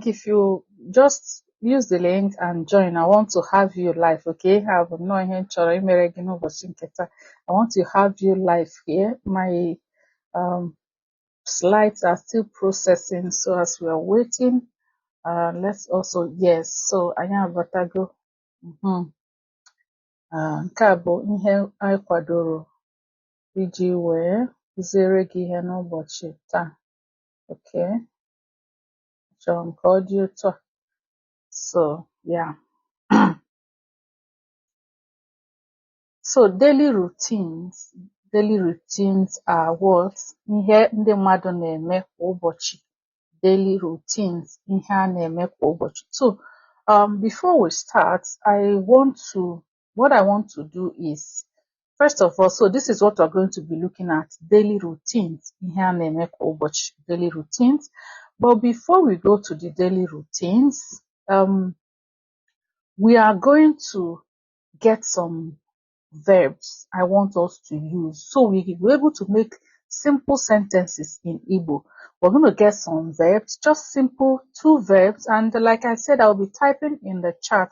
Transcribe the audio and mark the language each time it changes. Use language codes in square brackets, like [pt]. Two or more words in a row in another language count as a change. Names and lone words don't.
[en] If you just use the link and join, I want to have you live, okay? I want to have you live here. My slides are still processing, so as we are waiting, let's also, yes, so [ig] anyị abatago. Nke a bụ ihe anyị kwadoro iji wee kụziere gị ihe n'ụbọchị taa. Okay, chọrọ m ka ọ dị ụtọ. [en] So yeah. So daily routines are what? [ig] Ihe ndị mmadụ na-eme kwa ụbọchị. [en] Daily routines, [ig] ihe a na-eme kwa ụbọchị. [en] So before we start, what I want to do is, first of all, so this is what we're going to be looking at, daily routines, [ig] ihe a na-eme kwa ụbọchị, [en] daily routines. But before we go to the daily routines, we are going to get some verbs I want us to use so we will be able to make simple sentences in Igbo. We're going to get some verbs, just simple 2 verbs, and like I said, I'll be typing in the chat.